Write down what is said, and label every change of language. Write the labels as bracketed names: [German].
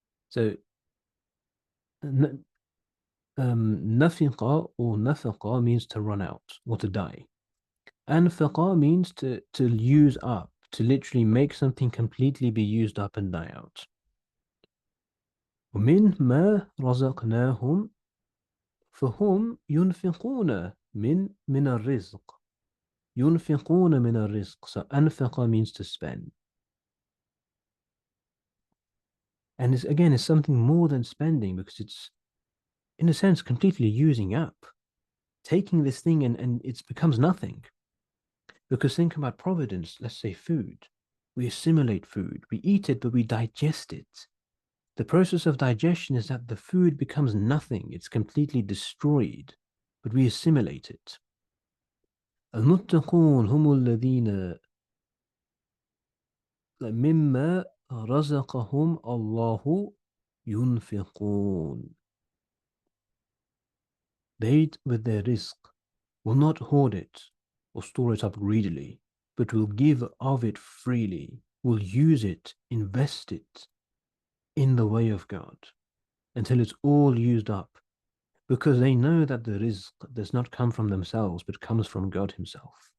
[English] So nafiqa or nafaqa means to run out or to die. Anfaqa means to use up, to literally make something completely be used up and die out. [Arabic] ومن ما رزقناهم فهم ينفقون من الرزق. ينفقون من الرزق. [English] So أنفق means to spend. And it's something more than spending, because it's, in a sense, completely using up. Taking this thing and it becomes nothing. Because think about providence, let's say food. We assimilate food, we eat it, but we digest it. The process of digestion is that the food becomes nothing, it's completely destroyed, but we assimilate it. [Arabic] المتقون هم الذين مما رزقهم الله ينفقون. [English] They, with their rizq, will not hoard it or store it up greedily, but will give of it freely, will use it, invest it in the way of God until it's all used up, because they know that the rizq does not come from themselves, but comes from God Himself.